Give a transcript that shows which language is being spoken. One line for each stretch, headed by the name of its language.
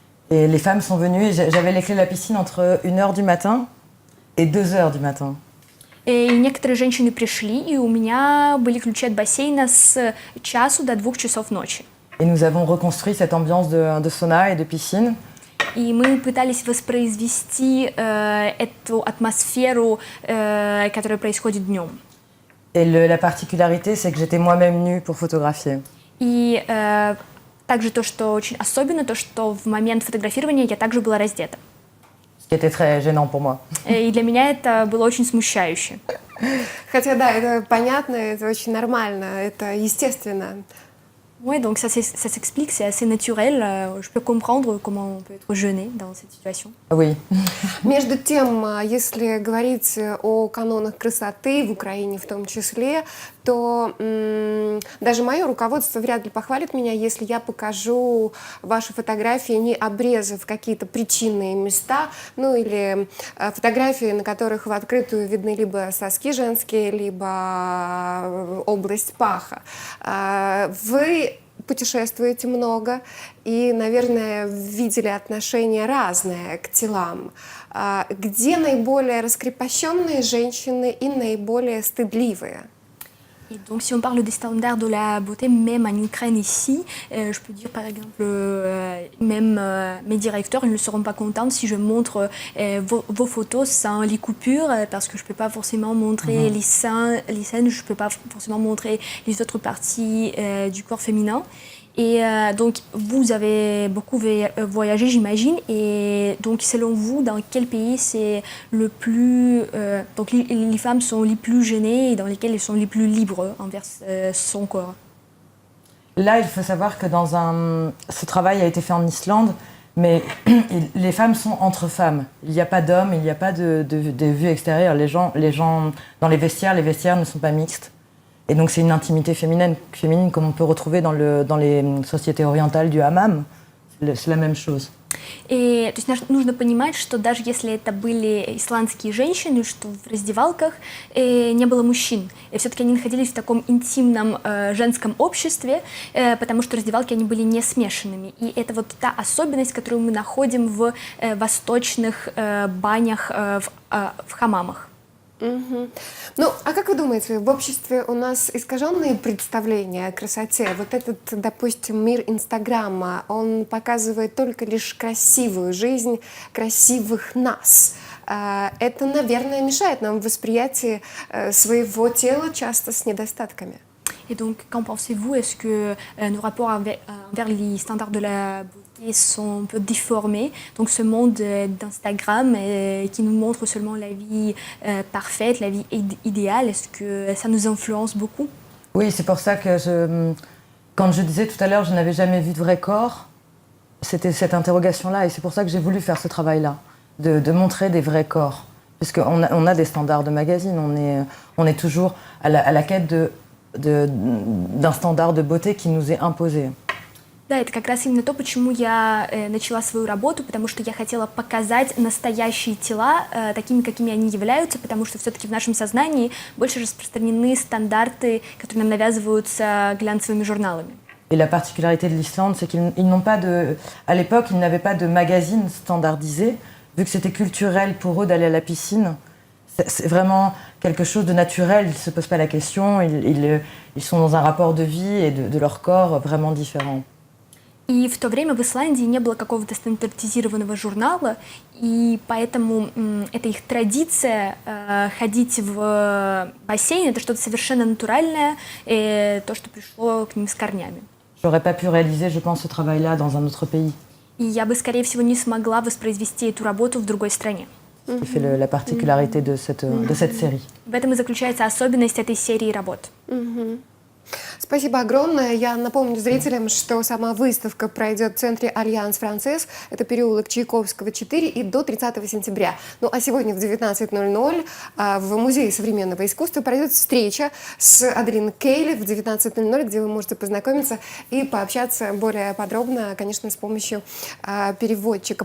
French: Et les femmes sont venues, et j'avais les clés de la piscine entre 1h du matin et 2h du matin.
Russian: И некоторые женщины пришли, и у меня были ключи от бассейна с часу до 2 часов ночи.
French: Et nous avons reconstruit cette ambiance de sauna et de piscine.
Russian: И мы пытались воспроизвести эту атмосферу, которая происходит днем.
French: Et la particularité, c'est que j'étais moi-même nue pour photographier.
Russian: И также то, что очень особенно, то, что в момент фотографирования я также была раздета.
French: Ce qui était très gênant pour moi.
Russian: И для меня это было очень смущающе. Хотя, да, это понятно, это очень нормально, это естественно.
French: Oui, donc ça s'explique, c'est assez naturel. Je peux comprendre comment on peut être gêné dans cette situation. Oui.
Russian: Между тем, если говорить о канонах красоты, в Украине в том числе, то даже мое руководство вряд ли похвалит меня, если я покажу ваши фотографии, не обрезав какие-то причинные места, ну или фотографии, на которых в открытую видны либо соски женские, либо область паха. Вы путешествуете много и, наверное, видели отношения разные к телам. Где наиболее раскрепощенные женщины и наиболее стыдливые?
French: Et donc, si on parle des standards de la beauté, même en Ukraine ici, je peux dire par exemple, même mes directeurs ils ne seront pas contents si je montre vos photos sans les coupures, parce que je ne peux pas forcément montrer les seins, je ne peux pas forcément montrer les autres parties du corps féminin. Et donc, vous avez beaucoup voyagé, j'imagine. Et donc, selon vous, dans quel pays c'est le plus... donc, les femmes sont les plus gênées et dans lesquelles elles sont les plus libres envers son corps? Là, il faut savoir que ce travail a été fait en Islande, mais les femmes sont entre femmes. Il n'y a pas d'hommes, il n'y a pas de vue extérieure. Les gens dans les vestiaires ne sont pas mixtes. Et donc c'est une intimité féminine comme on peut retrouver dans les sociétés orientales du hammam. C'est la même chose.
Russian: И, то есть нужно понимать, что даже если это были исландские женщины, что в раздевалках не было мужчин, и все-таки они находились в таком интимном женском обществе, потому что раздевалки они были не смешанными. И это вот та особенность, которую мы находим в восточных банях, в хамамах. Угу. Ну, а как вы думаете, в обществе у нас искаженные представления о красоте? Вот этот, допустим, мир Инстаграма, он показывает только лишь красивую жизнь красивых нас. Это, наверное, мешает нам в восприятии своего тела, часто с недостатками.
French: Et donc, qu'en pensez-vous? Est-ce que nos rapports envers les standards de la beauté sont un peu déformés? Donc, ce monde d'Instagram qui nous montre seulement la vie parfaite, la vie idéale, est-ce que ça nous influence beaucoup? Oui, c'est pour ça que quand je disais tout à l'heure, je n'avais jamais vu de vrai corps, c'était cette interrogation-là, et c'est pour ça que j'ai voulu faire ce travail-là, de montrer des vrais corps. Puisqu'on a des standards de magazine, on est toujours à la quête d'un стандарт de beauté qui nous est imposé.
Russian: Да, это как раз именно то, почему я начала свою работу, потому что я хотела показать настоящие тела такими, какими они являются, потому что все-таки в нашем сознании больше распространены стандарты, которые нам навязываются глянцевыми журналами.
French: Et la particularité de l'Islande, c'est qu'ils n'ont pas à l'époque, ils n'avaient pas de magazine standardisé, vu que c'était culturel pour eux d'aller à la piscine. C'est vraiment quelque chose de naturel, ils ne se posent pas la question, ils sont dans un rapport de vie et de leur corps vraiment différent.
Russian: И в то время в Исландии не было какого-то стандартизированного журнала, и поэтому это их традиция ходить в бассейн, это что-то совершенно натуральное, то, что пришло к ним с корнями.
French: J'aurais pas pu réaliser, je pense, ce travail-là dans un autre pays.
Russian: И я бы, скорее всего, не смогла воспроизвести эту работу в другой стране.
French: qui fait la particularité de cette série.
Russian: В этом и заключается особенность этой серии работ. Спасибо огромное. Я напомню зрителям, что сама выставка пройдет в центре Альянс Францез. Это переулок Чайковского, 4 и до 30 сентября. Ну а сегодня в 19:00 в Музее современного искусства пройдет встреча с Аделин Кейли в 19:00, где вы можете познакомиться и пообщаться более подробно, конечно, с помощью переводчика.